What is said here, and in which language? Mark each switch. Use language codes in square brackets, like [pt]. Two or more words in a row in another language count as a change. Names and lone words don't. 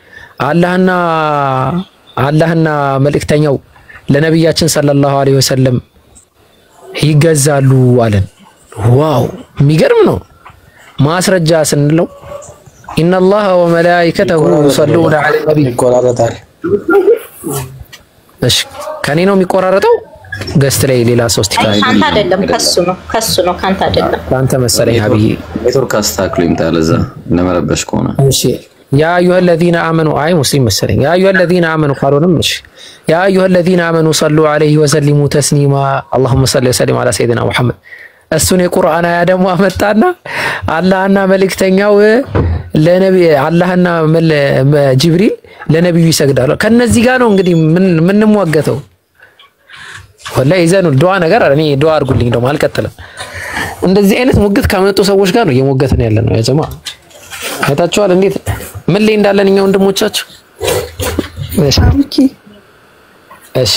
[am] አላህና መልእክተኛው ለነብያችን [ar] صلى الله عليه وسلم [am] ይገዛሉ አለን ዋው የሚገርም ነው ማስረጃ ስንለው [ar] إن الله وملائكته يصلون على النبي [am] ይቆራረጣል እሺ ከኔ ነው የሚቆራረጠው ገስት ላይ ሌላ ሶስት ይካል ካንተ አይደለም ከሱ ነው ካንተ አይደለም ካንተ መሰለኝ አብይ ኔትወርክ አስተካክሎ ይምጣል እዛ ለመረበሽ ከሆነ እሺ [ar] يا أيها الذين آمنوا [am] አይ ሙስሊም መሰለኝ [ar] يا أيها الذين آمنوا [am] ካልሆነም እሺ [ar] يا أيها الذين آمنوا صلوا عليه وسلموا تسليما اللهم صل وسلم على سيدنا محمد [am] እሱን የቁርአን አያ ደግሞ አመጣና አላህና መልእክተኛው ለነብይ አላህና ጅብሪል ለነብዩ ይሰግዳሉ ከነዚህ ጋር ነው እንግዲህ ምን እንሟገተው ወላሂ ይዘኑ ዱዓ ነገር እኔ ዱዓ አድርጉልኝ ደሞ አልቀጥልም እንደዚህ አይነት ሙግት ከመጡ ሰዎች ጋር ነው የሞገትን ያለ ነው [ar] يا جماعة [am] አይታችኋል እንዴት ምን ላይ እንዳለን እኛ ወንድሞቻችሁ እሺ